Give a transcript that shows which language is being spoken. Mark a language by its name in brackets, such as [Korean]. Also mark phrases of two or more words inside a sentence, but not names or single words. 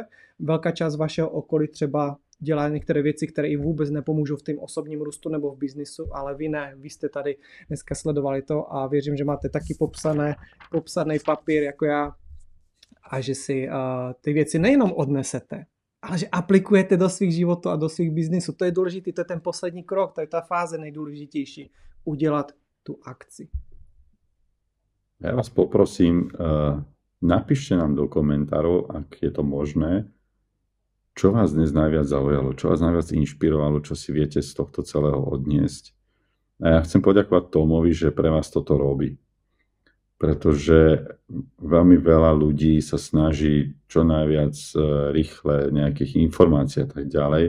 [Czech] Velká část vašeho okolí třeba dělá některé věci, které i vůbec nepomůžou v tom osobním růstu nebo v biznisu, ale vy ne, vy jste tady dneska sledovali to a věřím, že máte taky popsaný papír jako já a že si ty věci nejenom odnesete, ale že aplikujete do svých životů a do svých biznisů. To je důležité, to je ten poslední krok, to je ta fáze nejdůležitější, udělat tu akci. [Slovak] Ja vás poprosím, napíšte nám do komentárov, ak je to možné, čo vás dnes najviac zaujalo, čo vás najviac inšpirovalo, čo si viete z tohto celého odniesť. A ja chcem poďakovať Tomovi, že pre vás toto robí. Pretože veľmi veľa ľudí sa snaží čo najviac rýchle nejakých informácií a tak ďalej.